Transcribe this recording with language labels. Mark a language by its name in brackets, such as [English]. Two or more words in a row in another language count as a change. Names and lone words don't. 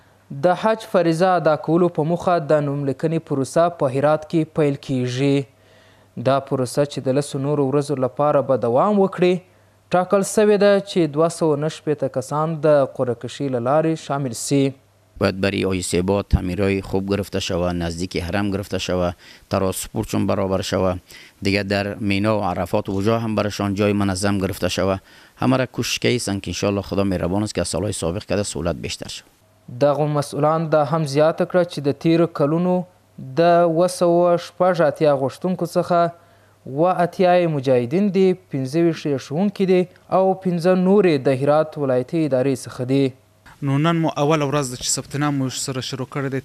[Pashto] د حج فریضه ادا کولو په موخه د نوملیکنې پروسه په هرات کې پیل کیږي. دا پروسه چې د 10 نورو ورځو لپاره به دوام وکړي ټاکل شوې ده چې 269 کسان د قرعه کشي له لارې شامل سي. [Persian] باید برای آیسیبا تعمیرهای خوب گرفته شود، نزدیک حرم گرفته شود، ترانسپورت چون برابر شود، دیگه در مینا و عرفات و اونجا هم برشان جای منظم گرفته شود. همه را کوشش کردن که انشالله خدا مهربان است که از سالهای سابق کرده سهولت بیشتر شود. [Pashto] دغه مسئولان دا هم زیاته کړه چې د تیرو کلونو د 286 غوښتونکو څخه 80 مجاهدین دي، 25 ښوونکي دي او 15 نورې د هرات ولایتي ادارې څخه دي. نو نن مو اول ورځ ده چې ثبت نام مو سره شروع کړی دی.